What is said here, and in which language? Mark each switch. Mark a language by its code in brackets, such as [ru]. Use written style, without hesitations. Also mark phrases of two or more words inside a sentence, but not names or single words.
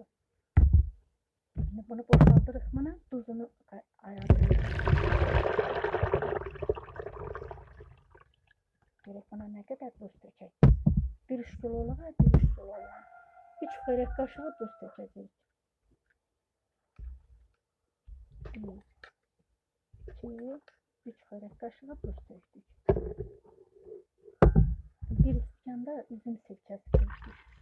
[az] Şimdi bunu boşaltırıq buna, tuzunu ayarlayırıq. Gerek buna ne kadar tuz tökək? 1 kiloluğa 1 kiloluğa. 3 xörək qaşığı tuz tökəcəyik. 1, 2, 3 xörək qaşığı tuz tökdük. 1 stəkanda üzüm sirkəsi tökdük.